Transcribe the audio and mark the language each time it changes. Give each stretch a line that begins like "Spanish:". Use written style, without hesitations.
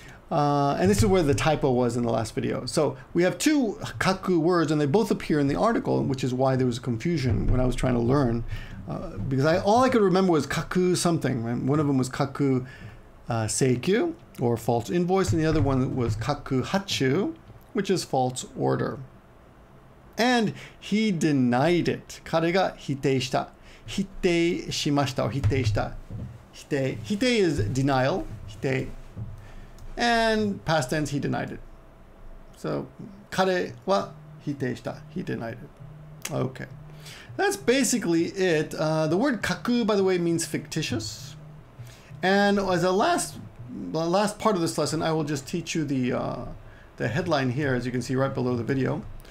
English: And this is where the typo was in the last video. So we have two kakuu words, and they both appear in the article, which is why there was confusion when I was trying to learn. Because all I could remember was kakuu something. Right? One of them was kakuu seikyuu, or false invoice, and the other one was kakuu hacchuu, which is false order. And he denied it.
Japanese: 彼が否定した。否定しました or 否定した。否定。
English: 否定 is denial.
Japanese: 否定。
English: And past tense, he denied it. So,
Japanese: 彼は否定した.
English: He denied it. Okay. That's basically it. The word kakuu, by the way, means fictitious. And as the last part of this lesson, I will just teach you the headline here, as you can see right below the video.